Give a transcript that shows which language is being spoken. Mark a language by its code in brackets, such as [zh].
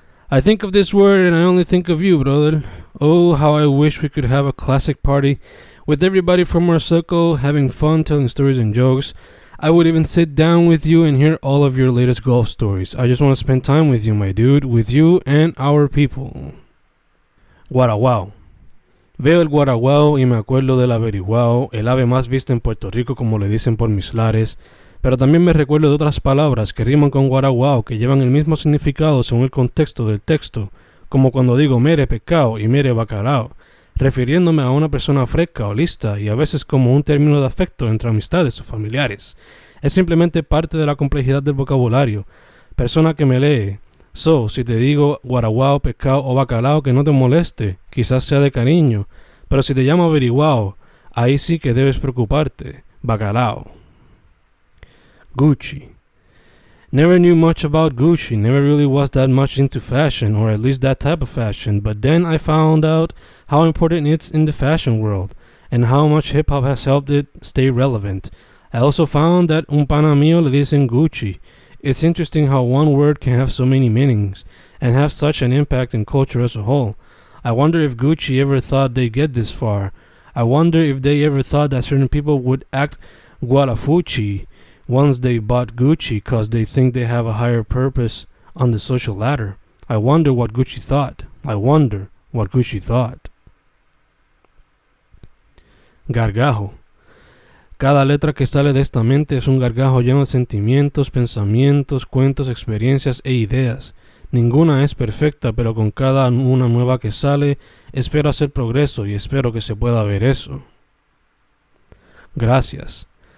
[en] I think of this word and I only think of you, brother. Oh, how I wish we could have a classic party with everybody from our circle having fun, telling stories and jokes. I would even sit down with you and hear all of your latest golf stories. I just want to spend time with you, my dude, with you and our people. [es] Guaraguao. Veo el guaraguao y me acuerdo del averiguao, el ave más vista en Puerto Rico como le dicen por mis lares, pero también me recuerdo de otras palabras que riman con guaraguao que llevan el mismo significado según el contexto del texto, como cuando digo mere pescado y mere bacalao, refiriéndome a una persona fresca o lista y a veces como un término de afecto entre amistades o familiares. Es simplemente parte de la complejidad del vocabulario. Persona que me lee. So, si te digo guaraguao, pescado o bacalao, que no te moleste, quizás sea de cariño, pero si te llamo averiguao, ahí sí que debes preocuparte. Bacalao. Gucci. [en] Never knew much about Gucci, never really was that much into fashion, or at least that type of fashion, but then I found out how important it's in the fashion world, and how much hip-hop has helped it stay relevant. I also found that [es] un pana mío le dicen Gucci. [en] It's interesting how one word can have so many meanings, and have such an impact in culture as a whole. I wonder if Gucci ever thought they'd get this far. I wonder if they ever thought that certain people would act guarafuchi once they bought Gucci cause they think they have a higher purpose on the social ladder. I wonder what Gucci thought. I wonder what Gucci thought. [es] Gargajo. Cada letra que sale de esta mente es un gargajo lleno de sentimientos, pensamientos, cuentos, experiencias e ideas. Ninguna es perfecta, pero con cada una nueva que sale, espero hacer progreso y espero que se pueda ver eso. Gracias.